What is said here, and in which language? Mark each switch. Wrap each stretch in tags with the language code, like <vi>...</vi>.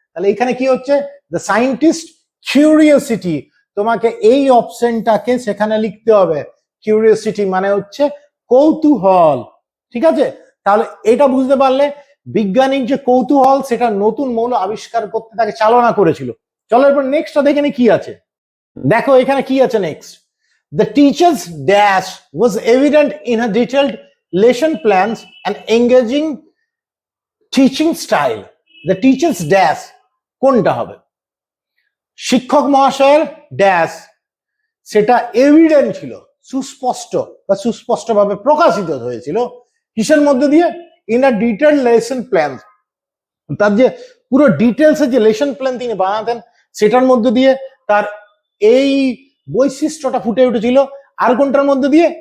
<bn>তাহলে এখানে কি হচ্ছে? The scientist curiosity. তোমাকে এই অপশনটাকে সেখানে লিখতে হবে। কিউরিওসিটি মানে হচ্ছে কৌতূহল। ঠিক আছে? তাহলে এটা বুঝতে পারলে বিজ্ঞানীর যে কৌতূহল, সেটা নতুন মৌল আবিষ্কার করতে তাকে চালনা করেছিল। চলো এরপর নেক্সটটা দেখে নি কি আছে। দেখো এখানে কি আছে next.</bn> <en>The teacher's dash was evident in her detailed lesson plans and engaging teaching style। The teacher's dash</en> <bn>কোনটা হবে? শিক্ষক মহাশয়ের ড্যাশ, সেটা এভিডেন্ট ছিল, সুস্পষ্ট বা সুস্পষ্টভাবে প্রকাশিত হয়েছিল। কিসের মধ্যে দিয়ে?</bn> <en>In a detailed lesson plan.</en> <bn>তার যে পুরো ডিটেলস এর যে লেসন প্ল্যান তিনি বানাতেন, সেটার মধ্যে দিয়ে তার এই বৈশিষ্ট্যটা ফুটে উঠেছিল। আর কোনটার মধ্যে দিয়ে?</bn>